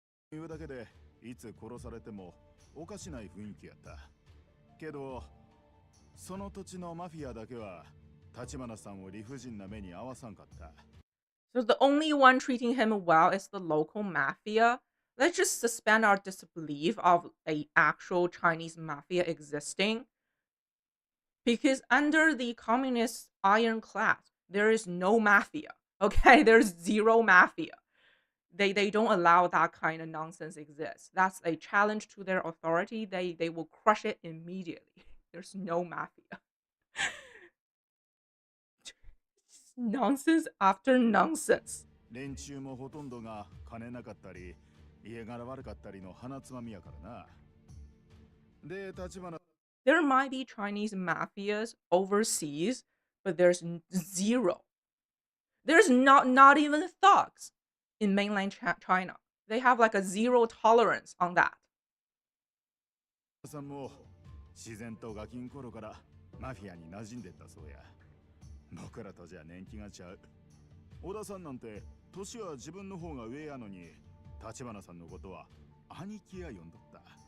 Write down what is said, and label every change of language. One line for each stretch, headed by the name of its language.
Japanese: 言うだけでいつ殺されてもおかしない雰囲気やったけどその土地のマフィアだけは立花さんを理不尽な目に遭わさんかった
English: So the only one treating him well is the local mafia. Let's just suspend our disbelief of a actual Chinese mafia existing. Because under the communist ironclad, there is no mafia. Okay, there's zero mafia. They don't allow that kind of nonsense exist. That's a challenge to their authority. They will crush it immediately. There's no mafia. Nonsense after nonsense.
Japanese: 連中もほとんどが金なかったり家柄悪かったりの鼻つまみやからなで立花
English: There might be Chinese mafias overseas, but there's zero There's not even thugs in mainland China. They have like a zero tolerance on that.
Japanese: さんも自然とガキン頃からマフィアに馴染んでったそうや。僕らとじゃ年季がちゃう。小田さんなんて年は自分の方が上やのに、立花さんのことは兄貴や呼んどった。